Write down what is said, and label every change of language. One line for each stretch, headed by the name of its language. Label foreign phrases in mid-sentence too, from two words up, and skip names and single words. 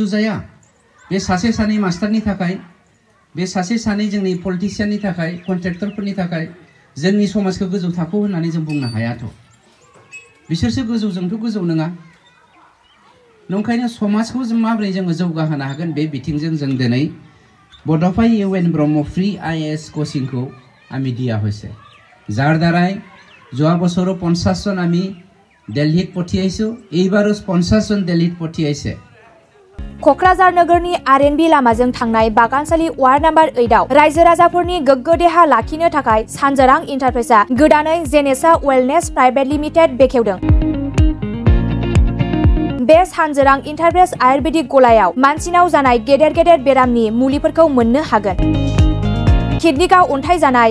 Bodo: जाया बे सासे सानै मास्टारनि थाखाय बे सासे सानै जोंनि पलिटिशियाननि थाखाय कन्ट्रेक्टरफोरनि थाखाय जोंनि समाजखौ गोजौ थाखोआव होननानै जों बुंनो हायाथ' बिसोरसो गोजौजोंथ' गोजौ नङा नंखायनो समाजखौ जों माबोरै जोङो जौगाहोनो हागोन बे बिथिंजों जों दिनै बड'फा UN ब्रह्म फ्री IAS कोचिंखौ
Assamese: আমি দিয়া হৈছে যাৰ দ্বাৰাই যোৱা বছৰো 50 জন আমি দিল্লীত পঠিয়াইছো এইবাৰো 50 জন দিল্লীত পঠিয়াইছে
Bodo: क'क्राझार नोगोरनि RNB लामाजों थांनाय बागानसालि वार्ड नम्बर 8 आव रायजो राजाफोरनि गोग्गो देहा लाखिनो थाखाय सानजोरां इन्टारप्राइजआ गोदानै जेनेसा वेलनेस
English: Private Limited
Bodo: बेखेवदों बे सानजोरां इन्टारप्राइज आयुर्वेदिक गलायाव मानसिनाव जानाय गेदेर गेदेर बेरामनि मुलिफोरखौ मोननो हागोन किडनिकाव अन्थाइ जानाय